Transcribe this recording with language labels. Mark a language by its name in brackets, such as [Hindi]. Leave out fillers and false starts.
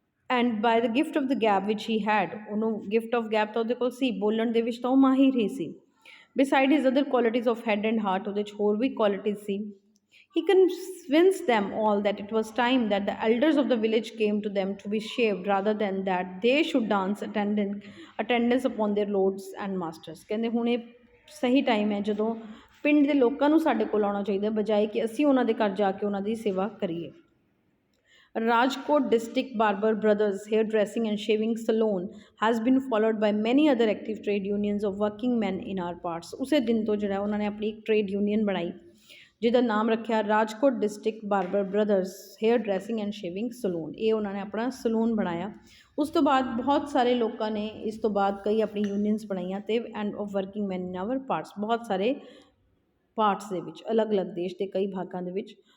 [English] and by the gift of the gap ਵਿਚ ਹੀ had [Punjabi] ਉਹਨੂੰ gift of gap ਤਾਂ ਉਹਦੇ ਕੋਲ ਸੀ ਬੋਲਣ ਦੇ ਵਿੱਚ ਤਾਂ ਉਹ ਮਾਹਿਰ ਹੀ ਸੀ [English] beside his other qualities of head and heart [Punjabi] ਉਹਦੇ 'ਚ ਹੋਰ ਵੀ qualities ਸੀ [English] he convinced them all that it was time that the elders of the village came to them to be shaved rather than that they should dance attendance upon their lords and masters [Punjabi] ਕਹਿੰਦੇ ਹੁਣ ਇਹ ਸਹੀ time ਹੈ ਜਦੋਂ ਪਿੰਡ ਦੇ ਲੋਕਾਂ ਨੂੰ ਸਾਡੇ ਕੋਲ ਆਉਣਾ ਚਾਹੀਦਾ ਬਜਾਏ ਕਿ ਅਸੀਂ ਉਹਨਾਂ ਦੇ ਘਰ ਜਾ ਕੇ ਉਹਨਾਂ ਦੀ ਸੇਵਾ ਕਰੀਏ [English] Rajkot District Barber Brothers Hairdressing and Shaving Salon has been followed by many other active trade unions of working men in our parts। [Punjabi] ਉਸੇ ਦਿਨ ਤੋਂ ਜਿਹੜਾ ਉਹਨਾਂ ਨੇ ਆਪਣੀ ਇੱਕ ਟ੍ਰੇਡ ਯੂਨੀਅਨ ਬਣਾਈ ਜਿਹਦਾ ਨਾਮ ਰੱਖਿਆ Rajkot district barber brothers hair dressing and shaving salon. ਇਹ ਉਹਨਾਂ ਨੇ ਆਪਣਾ ਸਲੂਨ ਬਣਾਇਆ। ਉਸ ਤੋਂ ਬਾਅਦ ਬਹੁਤ ਸਾਰੇ ਲੋਕਾਂ ਨੇ ਇਸ ਤੋਂ ਬਾਅਦ ਕਈ ਆਪਣੀ ਯੂਨੀਅਨਸ ਬਣਾਈਆਂ ਤੇ [English] and of working man in our parts, [Punjabi] ਬਹੁਤ ਸਾਰੇ ਪਾਰਟਸ ਦੇ ਵਿੱਚ ਅਲੱਗ-ਅਲੱਗ ਦੇਸ਼ ਦੇ ਕਈ ਭਾਗਾਂ ਦੇ ਵਿੱਚ।